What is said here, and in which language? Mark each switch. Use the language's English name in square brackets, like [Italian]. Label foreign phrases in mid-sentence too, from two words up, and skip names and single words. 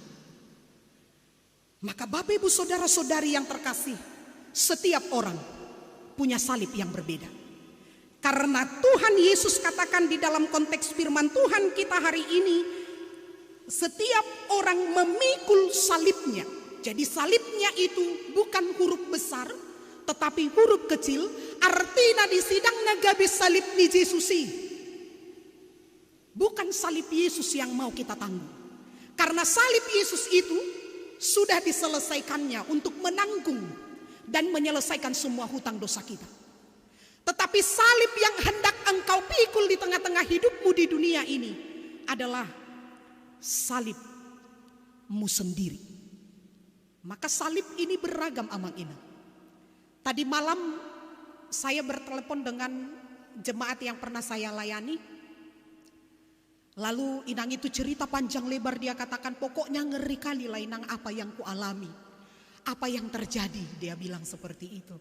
[Indonesian] Maka Bapak Ibu saudara-saudari yang terkasih, setiap orang punya salib yang berbeda. Karena Tuhan Yesus katakan di dalam konteks firman Tuhan kita hari ini, setiap orang memikul salibnya. Jadi salibnya itu bukan huruf besar, tetapi huruf kecil. [Batak Toba] Artinya di sidang nagabe salib ni Yesusi. [Indonesian] Bukan salib Yesus yang mau kita tanggung. Karena salib Yesus itu sudah diselesaikannya untuk menanggung dan menyelesaikan semua hutang dosa kita. Tetapi salib yang hendak engkau pikul di tengah-tengah hidupmu di dunia ini adalah salibmu sendiri. Maka salib ini beragam [Batak Toba] amang inang. [Indonesian] Tadi malam saya bertelepon dengan jemaat yang pernah saya layani. Lalu inang itu cerita panjang lebar, dia katakan pokoknya ngeri kali lah inang apa yang ku alami. Apa yang terjadi, dia bilang seperti itu.